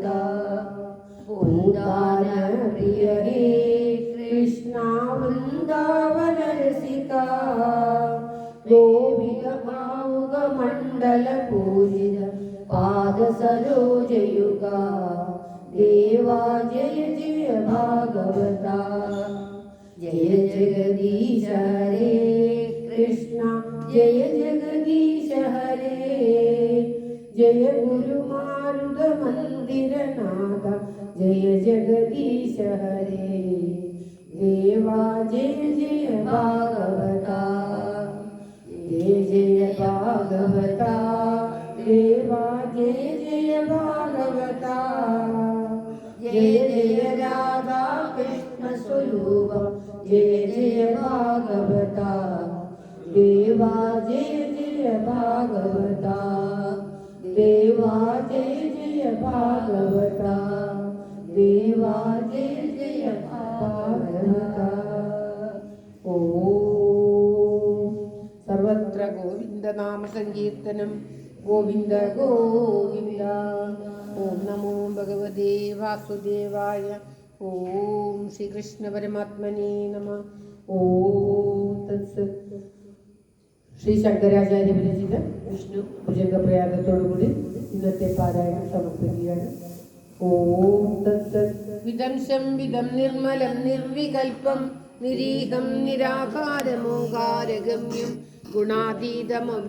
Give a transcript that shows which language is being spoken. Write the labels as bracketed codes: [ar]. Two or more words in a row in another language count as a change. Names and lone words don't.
[sa] പൂന്താന പ്രിയ ഹേ കൃഷ്ണ വൃന്ദാവന രസിക ഗോപിക ഭാവുക മണ്ഡല പൂജിത പാദ സരോജയുഗ ദേവാ ജയ ജയ ഭാഗവത. ജയ ജഗദീശ ഹരേ കൃഷ്ണ ജയ ജഗദീശ ഹരേ ജയ ഗുരുമാരുത മന്ദ मंदिरनाथ जय जगदीश हरे देवा जय जय भागवता जय जय भागवता देवा जय जय भागवता जय जय राधा कृष्ण स्वरूप जय जय भागवता देवा जय जय भागवता देवा जय जय भागवता देवा जय जय भागवता ओम सर्वत्र गोविंद नाम संकीर्तनम गोविंद गोविंद ओम नमो भगवते वासुदेवाय ओम श्री कृष्ण परमात्मने नमः ओम तत्सत् [ml] ശ്രീ ശങ്കരാചാര്യ വിരചിത വിഷ്ണു ഭുജംഗപ്രയാഗത്തോടുകൂടി ഇന്നത്തെ പാരായണം സമർപ്പിക്കുകയാണ്. [sa] ഓം തത്സത് വിദംശം വിദം നിർമ്മലം നിർവികൽപം നിരീഹം നിരാകാരമോകാരഗമ്യം ഗുണാതീതമവ്യ